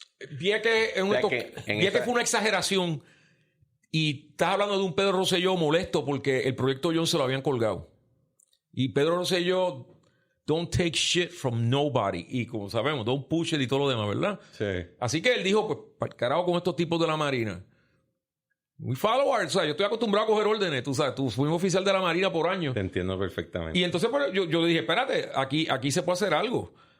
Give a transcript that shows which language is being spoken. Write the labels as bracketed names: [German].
[Spanish] Vieques fue una exageración. Y estás hablando de un Pedro Rosselló molesto porque el proyecto John se lo habían colgado. [English] Y Pedro Rosselló, don't take shit from nobody. [Spanish] Y como sabemos, [English] don't push it [Spanish] y todo lo demás, ¿verdad? Sí. Así que él dijo, pues, para el carajo con estos tipos de la Marina. [English] We follow [Spanish] o sea, yo estoy acostumbrado a coger órdenes, tú sabes, tú fuimos oficial de la Marina por años. Te entiendo perfectamente. Y entonces pues, yo dije, espérate, aquí se puede hacer algo.